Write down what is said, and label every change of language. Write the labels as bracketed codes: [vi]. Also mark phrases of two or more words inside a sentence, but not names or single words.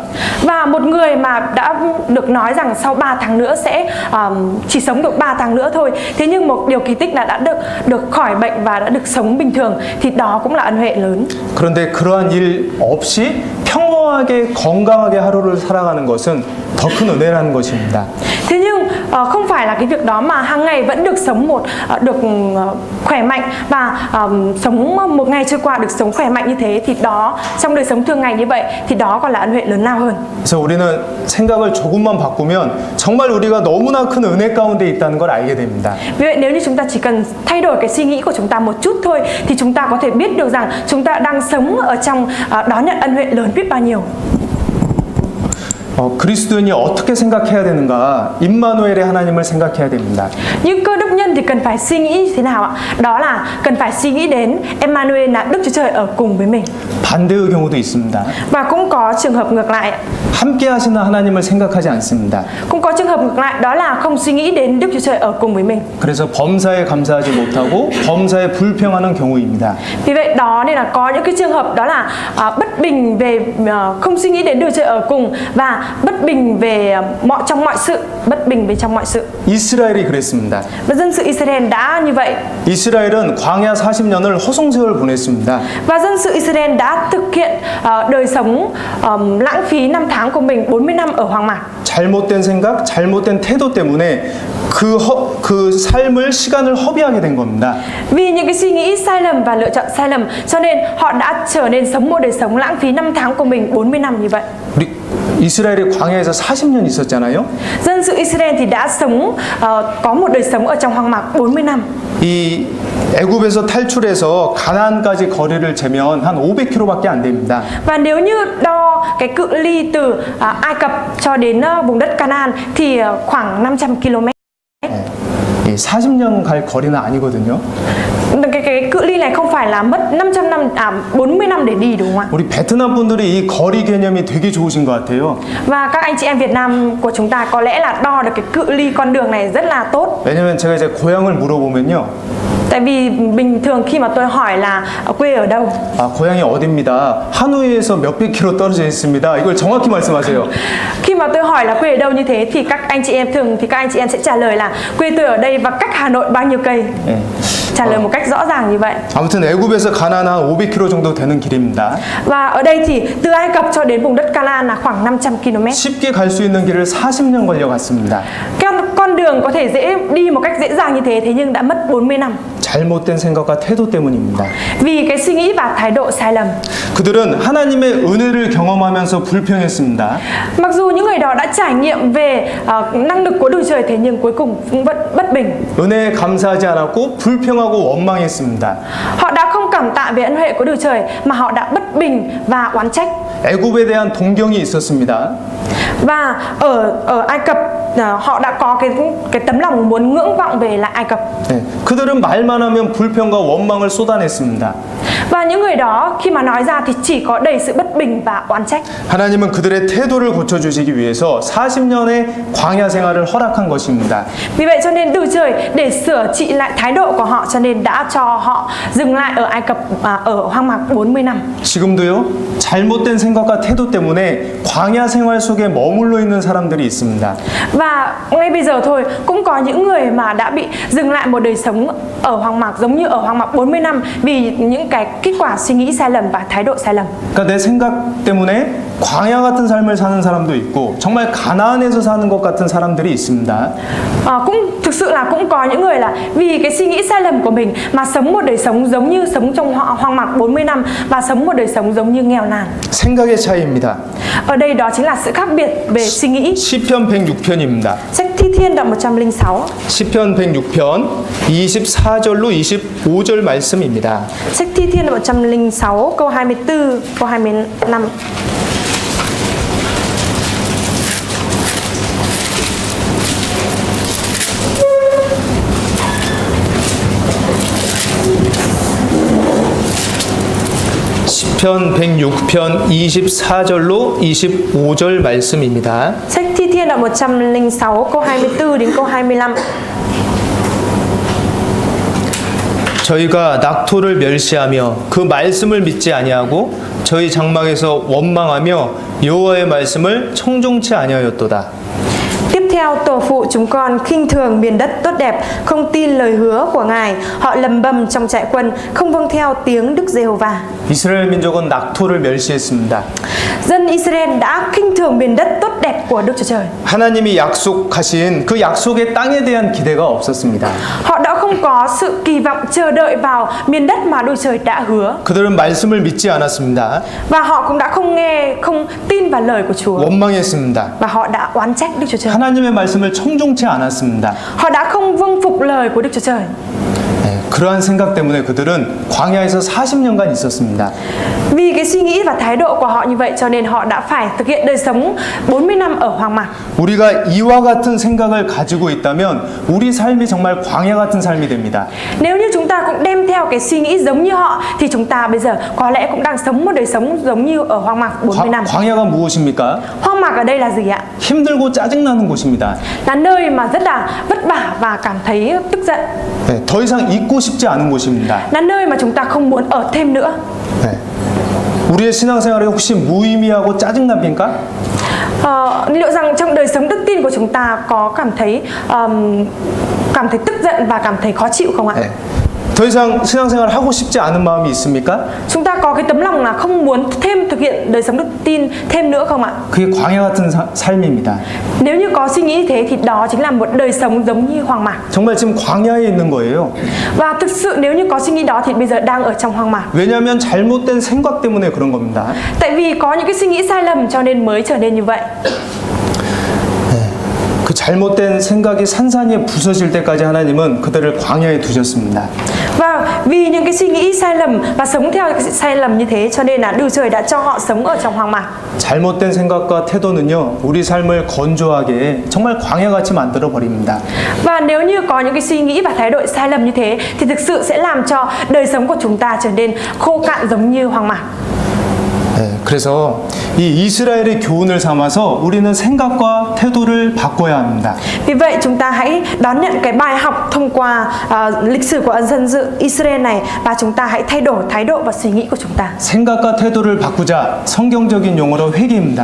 [vi] Và một người mà đã được nói rằng sau 3 tháng nữa sẽ chỉ sống được 3 tháng nữa thôi, thế nhưng một điều kỳ tích là đã được khỏi bệnh và đã được sống bình thường, thì đó cũng là ân huệ lớn. [ko] 그런데 그러한 일 없이 평범하게 건강하게 하루를 살아가는 것은 더 큰 은혜라는 것입니다. [vi] Thế nhưng không phải là cái việc đó mà hàng ngày vẫn được sống được khỏe mạnh và sống một ngày trôi qua được sống khỏe mạnh như thế, thì đó trong đời sống thường ngày như vậy thì đó còn là ân huệ lớn lao hơn. [ko] 그래서 우리는 생각을 조금만 바꾸면 정말 우리가 너무나 큰 은혜 가운데 있다는 걸 알게 됩니다. [vi] Vì vậy nếu như chúng ta chỉ cần thay đổi cái suy nghĩ của chúng ta một chút thôi, thì chúng ta có thể biết được rằng chúng ta đang sống ở trong đón nhận ân huệ lớn biết bao nhiêu. [ko] 그리스도인이 어떻게 생각해야 되는가? 임마누엘의 하나님을 생각해야 됩니다. [vi] Nhưng cơ đốc nhân thì cần phải suy nghĩ như thế nào ạ? Đó là cần phải suy nghĩ đến Emmanuel, là Đức Chúa Trời ở cùng với mình. [ko] 반대의 경우도 있습니다. [vi] Và cũng có trường hợp ngược lại. [ko] 함께 하시는 하나님을 생각하지 않습니다. [vi] Cũng có trường hợp ngược lại, đó là không suy nghĩ đến Đức Chúa Trời ở cùng với mình. [ko] 그래서 범사에 감사하지 못하고 범사에 불평하는 경우입니다. [vi] Vì vậy đó nên là có những cái trường hợp đó là bất bình về không suy nghĩ đến Đức Chúa Trời ở cùng, và bất bình về trong mọi sự, bất bình về trong mọi sự. [ko] 이스라엘이 그랬습니다. [vi] Và dân sự Israel đã như vậy. [ko] 이스라엘은 광야 40년을 허송세월 보냈습니다. [vi] Và dân sự Israel đã thực hiện đời sống lãng phí năm tháng của mình 40 năm ở hoang mạc. [ko] 잘못된 생각, 잘못된 태도 때문에 그 삶을 시간을 허비하게 된 겁니다. [vi] Vì những cái suy nghĩ sai lầm và lựa chọn sai lầm, cho nên họ đã trở nên sống một đời sống lãng phí năm tháng của mình 40 năm như vậy. [ko] 이스라엘이 광야에서 40년 있었잖아요. [vi] Dân sự Israel thì đã sống có một đời sống ở trong hoang mạc 40 năm. [ko] 이 애굽에서 탈출해서 가나안까지 거리를 재면 한 500km밖에 안 됩니다. [vi] Và nếu như đo cái cự ly từ Ai Cập cho đến vùng đất Canaan thì khoảng 500 km. [ko] 이 40년 갈 거리는 아니거든요. [vi] Cái cự ly này không phải là mất 500 năm 40 năm để đi đúng không ạ? [ko] 우리 베트남 분들이 이 거리 개념이 되게 좋으신 것 같아요. [vi] Và các anh chị em Việt Nam của chúng ta có lẽ là đo được cái cự ly con đường này rất là tốt. [ko] 왜냐면 제가 이제 고향을 물어보면요. [vi] Tại vì bình thường khi mà tôi hỏi là quê ở đâu, [ko] 아, 고향이 어딥니다. 하노이에서 몇백 킬로 떨어져 있습니다. 이걸 정확히 말씀하세요. [vi] khi mà tôi hỏi là quê ở đâu như thế thì các anh chị em sẽ trả lời là quê tôi ở đây và cách Hà Nội bao nhiêu cây. [ko] 예. [vi] Trả lời một cách rõ ràng như vậy. [ko] 아무튼 애굽에서 가나안 한 500km 정도 되는 길입니다. [vi] Và ở đây thì từ Ai Cập cho đến vùng đất Canaan là khoảng 500 km. [ko] 쉽게 갈 수 있는 길을 40년 걸려갔습니다. [vi] Con đường có thể dễ đi một cách dễ dàng như thế nhưng đã mất 40 năm. [ko] 잘못된 생각과 태도 때문입니다. [vi] Vì cái suy nghĩ và thái độ sai lầm. [ko] 그들은 하나님의 은혜를 경험하면서 불평했습니다. [vi] Mặc dù những người đó đã trải nghiệm về năng lực của Đức Trời thế nhưng cuối cùng cũng vẫn bất bình. [ko] 은혜에 감사하지 않았고 불평하고 원망했습니다. [vi] Họ đã không cảm tạ về ân huệ của Đức Trời mà họ đã bất bình và oán trách. [ko] 애굽에 대한 동경이 있었습니다. [vi] Và ở Ai Cập họ đã có cái tấm lòng muốn ngưỡng vọng về lại Ai Cập. [ko] 네, 그들은 말만 하면 불평과 원망을 쏟아냈습니다. [vi] Và những người đó khi mà nói ra thì chỉ có đầy sự bất bình và oán trách. [ko] 하나님은 그들의 태도를 고쳐주시기 위해서 40년의 광야 생활을 허락한 것입니다. [vi] Vì vậy cho nên Đức Trời để sửa trị lại thái độ của họ cho nên đã cho họ dừng lại ở Ai Cập ở hoang mạc 40 năm. [ko] 지금도요, 잘못된 생각과 태도 때문에 광야 생활 속에 머물러 있는 사람들이 있습니다. [vi] Và ngay bây giờ thôi cũng có những người mà đã bị dừng lại một đời sống ở hoang mạc giống như ở hoang mạc 40 năm vì những cái kết quả suy nghĩ sai lầm và thái độ sai lầm. [ko] 그러니까 내 생각 때문에 광야 같은 삶을 사는 사람도 있고 정말 가나안에서 사는 것 같은 사람들이 있습니다. [vi] Cũng thực sự là cũng có những người là vì cái suy nghĩ sai lầm của mình mà sống một đời sống giống như sống trong hoang mạc 40 năm và sống một đời sống giống như nghèo nàn. [ko] 생각의 차이입니다. [vi] Ở đây đó chính là sự khác biệt về suy nghĩ. [ko] 시편 106편입니다. [vi] Sách Thi Thiên đoạn 106. [ko] 시편 106편 24절로 25절 말씀입니다. [vi] Sách Thi Thiên đoạn 106 câu 24 câu 25. [ko] 시편 106편 24절로 25절 말씀입니다. [vi] Sách Thi Thiên đoạn 106 câu 24 đến câu 25. [ko] 저희가 낙토를 멸시하며 그 말씀을 믿지 아니하고 저희 장막에서 원망하며 여호와의 말씀을 청종치 아니하였도다. [vi] Tiếp theo tổ phụ chúng con khinh thường miền đất tốt đẹp, không tin lời hứa của Ngài. Họ lầm bầm trong trại quân, không vâng theo tiếng Đức Giê-hô-va. [ko] 이스라엘 민족은 낙토를 멸시했습니다. [vi] Dân Israel đã khinh thường miền đất tốt đẹp của Đức Chúa Trời. [ko] 하나님이 약속하신 그 약속의 땅에 대한 기대가 없었습니다. [vi] Họ đã không có sự kỳ vọng chờ đợi vào miền đất mà Đức Trời đã hứa. [ko] 그들은 말씀을 믿지 않았습니다. [vi] Và họ cũng đã không tin vào lời của Chúa. [ko] 원망했습니다. [vi] Và họ đã oán trách Đức Chúa Trời. [ko] 하나님의 말씀을 청종치 않았습니다. [vi] Họ đã không vâng phục lời của Đức Chúa Trời. [ko] 네, 그러한 생각 때문에 그들은 광야에서 40년간 있었습니다. [vi] Vì cái suy nghĩ và thái độ của họ như vậy cho nên họ đã phải thực hiện đời sống 40 năm ở hoang mạc. [ko] 우리가 이와 같은 생각을 가지고 있다면 우리 삶이 정말 광야 같은 삶이 됩니다. [vi] Nếu như chúng ta cũng đem theo cái suy nghĩ giống như họ thì chúng ta bây giờ có lẽ cũng đang sống một đời sống giống như ở hoang mạc 40 năm. [ko] 광야가 무엇입니까? [vi] Hoang mạc ở đây là gì ạ? [ko] 힘들고 짜증나는 곳입니다. [vi] Là nơi mà rất là vất vả và cảm thấy tức giận. [ko] 네, 더 이상 있고 싶지 않은 곳입니다. [vi] Là nơi mà chúng ta không muốn ở thêm nữa. [ko] 네. 우리의 신앙생활이 혹시 무의미하고 짜증납니까? [vi] Liệu rằng trong đời sống đức tin của chúng ta có cảm thấy tức giận và cảm thấy khó chịu không ạ? [ko] 네. 더 이상 신앙생활 하고 싶지 않은 마음이 있습니까? [vi] Chúng ta có cái tấm lòng là không muốn thêm thực hiện đời sống đức tin thêm nữa không ạ? [ko] 그게 광야 같은 삶입니다. [vi] Nếu như có suy nghĩ như thế thì đó chính là một đời sống giống như hoang mạc. [ko] 정말 지금 광야에 있는 거예요. [vi] Và thực sự nếu như có suy nghĩ đó thì bây giờ đang ở trong hoang mạc. [ko] 왜냐하면 잘못된 생각 때문에 그런 겁니다. [vi] Tại vì có những cái suy nghĩ sai lầm cho nên mới trở nên như vậy. [ko] 그 잘못된 생각이 산산이 부서질 때까지 하나님은 그들을 광야에 두셨습니다. [vi] Và vì những cái suy nghĩ sai lầm và sống theo cái sai lầm như thế cho nên là Đức Trời đã cho họ sống ở trong hoang mạc. [ko] 잘못된 생각과 태도는요, 우리 삶을 건조하게 정말 광야같이 만들어 버립니다. [vi] Và nếu như có những cái suy nghĩ và thái độ sai lầm như thế thì thực sự sẽ làm cho đời sống của chúng ta trở nên khô cạn giống như hoang mạc. [ko] 그래서 이 이스라엘의 교훈을 삼아서 우리는 생각과 태도를 바꿔야 합니다. [vi] Vì vậy chúng ta hãy đón nhận cái bài học thông qua lịch sử của dân sự Israel này và chúng ta hãy thay đổi thái độ và suy nghĩ của chúng ta. [ko] 생각과 태도를 바꾸자 성경적인 용어로 회개입니다.